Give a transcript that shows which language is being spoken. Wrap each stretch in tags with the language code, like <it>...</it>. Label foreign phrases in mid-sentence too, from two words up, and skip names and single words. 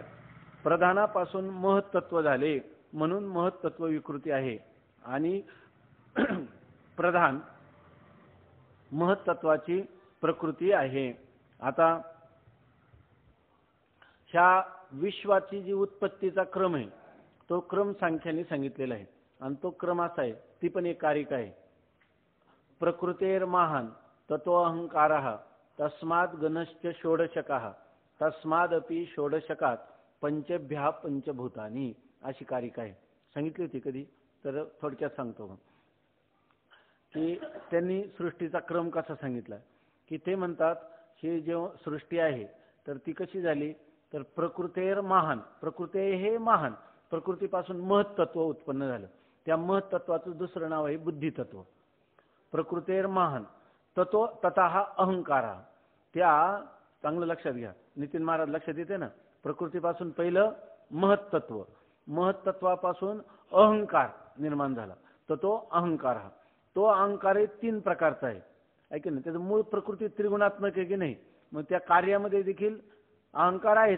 <mr>प्रधानापासून महत्त्व झाले म्हणून महत्त्व विकृती आहे आणि प्रधान महत्त्वाची प्रकृती आहे. आता ह्या विश्वाची जी उत्पत्तीचा क्रम आहे तो क्रम सांख्याने सांगितलेला आहे आणि तो क्रम असा आहे, ती पण एक कारिका आहे.</mr> <sa>प्रकृतेर महान ततो अहंकारः तस्माद गणश्च षोडशकः तस्मादपि षोडशकात पंचभ्या पंचभूतानी अशी कारिका आहे.</sa> <mr>सांगितली होती कधी? तर थोडक्यात सांगतो की त्यांनी सृष्टीचा क्रम कसा सांगितला की ते म्हणतात ही जे सृष्टी आहे तर ती कशी झाली तर</mr> <sa>प्रकृतेर महान.</sa> <mr>प्रकृते हे महान, प्रकृतीपासून महत्त्व उत्पन्न झालं. त्या महत्त्वाचं दुसरं नाव आहे बुद्धितत्व.</mr> <sa>प्रकृतेर महान ततो ततः अहंकार.</sa> <mr>त्या चांगलं लक्षात घ्या, नितीन महाराज लक्षात येते ना. प्रकृतीपासून पहिलं महत्त्व, महत्त्वापासून अहंकार निर्माण झाला तर तो अहंकार. तो अहंकार 3 प्रकारचा आहे की नाही? त्याचं मूळ प्रकृती त्रिगुणात्मक आहे की नाही? मग त्या कार्यामध्ये देखील अहंकार आहेत.</mr>